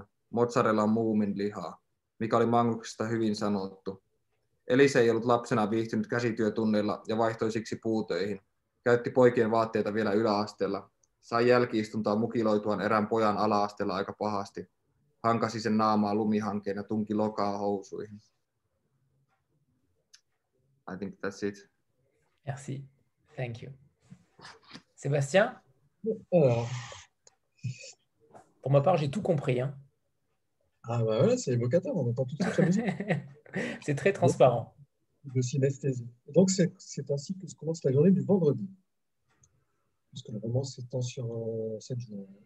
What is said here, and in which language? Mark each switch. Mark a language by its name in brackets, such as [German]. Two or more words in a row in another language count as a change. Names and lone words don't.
[Finnish] Mozzarella on muumin lihaa, mikä oli Magnuksesta hyvin sanottu. Elise ei ollut lapsena viihtynyt käsityötunneilla ja vaihtoi siksi puutöihin. Käytti poikien vaatteita vielä yläasteella. Sai jälki-istuntoa mukiloituaan erään pojan ala-asteella aika pahasti. Hankasi sen naamaa lumihankeen ja tunki lokaa housuihin. [English] I think that's it. Merci. Thank you. Sébastien? [French] Pour ma part, j'ai tout compris. Hein. Ah bah voilà, c'est évocateur, on entend tout ça très bien. C'est très transparent. De synesthésie. Donc c'est ainsi que se commence la journée du vendredi. Parce que le roman s'étend sur 7 jours.